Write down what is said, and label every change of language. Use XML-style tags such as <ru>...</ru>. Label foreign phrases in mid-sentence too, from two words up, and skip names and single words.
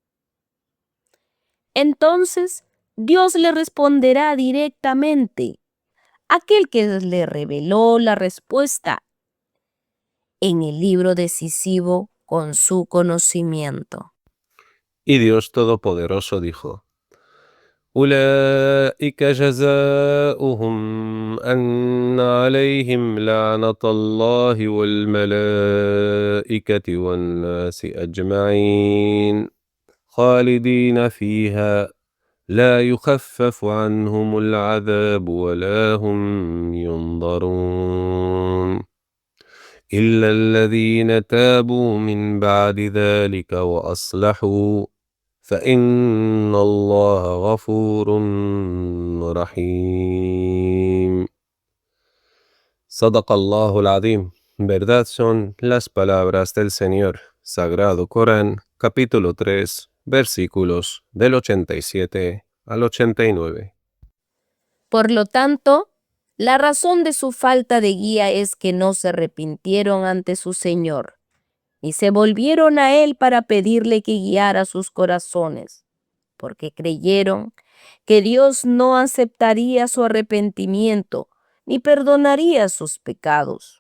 <es>Entonces, Dios le responderá directamente, aquel que le reveló la respuesta en el libro decisivo con su conocimiento. Y Dios Todopoderoso dijo:</es> <ar>أولئك جزاؤهم أن عليهم لعنة الله والملائكة والناس أجمعين خالدين فيها لا يخفف عنهم العذاب ولا هم ينظرون إلا الذين تابوا من بعد ذلك وأصلحوا فإن الله غفور رحيم. صدق الله العظيم.</ar> <es>Verdad son las palabras del Señor. Sagrado Corán, capítulo 3, versículos del 87 al 89. Por lo tanto, la razón de su falta de guía es que no se arrepintieron ante su Señor, y se volvieron a Él para pedirle que guiara sus corazones, porque creyeron que Dios no aceptaría su arrepentimiento ni perdonaría sus pecados.</es>